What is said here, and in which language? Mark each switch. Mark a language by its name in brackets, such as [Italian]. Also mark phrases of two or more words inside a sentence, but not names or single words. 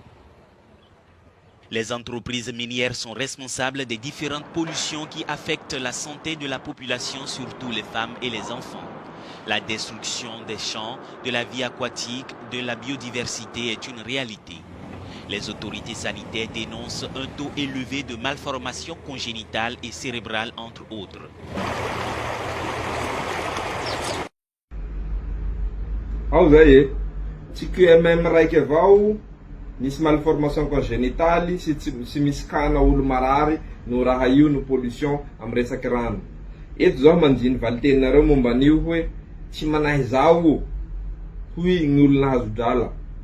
[French] Les entreprises minières sont responsables des différentes pollutions qui affectent la santé de la population, surtout les femmes et les enfants. La destruction des champs, de la vie aquatique, de la biodiversité est une réalité. Les autorités sanitaires dénoncent un taux élevé de malformations congénitales et cérébrales, entre autres. [Malagasy] Misy [French] malformation congénitale [Malagasy] sy misy kana olo marary no raha io no pollution amin'ny resaky rano. Eto zao manjiny valitenareo momban'io hoe tsy manahy zao hoy gny olo nahazo drala.